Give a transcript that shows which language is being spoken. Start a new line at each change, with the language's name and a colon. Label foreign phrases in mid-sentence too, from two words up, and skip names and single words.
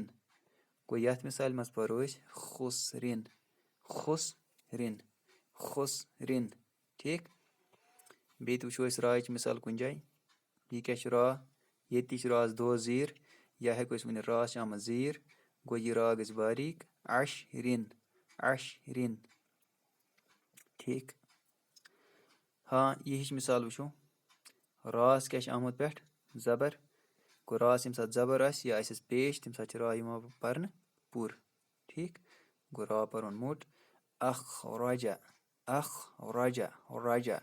Kashmiri: گوٚو یَتھ مِثالہِ منٛز پَرو أسۍ خُس رِن خُس رِن خُس رِن. ٹھیٖک. بیٚیہِ تہِ وٕچھو أسۍ راچہِ مِثال کُنہِ جایہِ. یہِ کیٛاہ چھُ را؟ ییٚتہِ تہِ چھِ راس دو زیٖر یا ہٮ۪کو أسۍ ؤنِتھ راس چھِ آمٕژ زیٖر. گوٚو یہِ را گژھِ باریٖک اَش رِن اَش رِن. ٹھیٖک. ہاں یہِ ہِش مِثال وٕچھو. راس کیٛاہ چھِ آمُت پٮ۪ٹھ؟ زبر. گوٚو راس ییٚمہِ ساتہٕ زبر آسہِ یا آسٮ۪س پیش تَمہِ ساتہٕ چھِ را یِوان پَرنہٕ پوٗرٕ. ٹھیٖک. گوٚو را پَرون موٚٹ. اکھ راجا اکھ راجا راجا.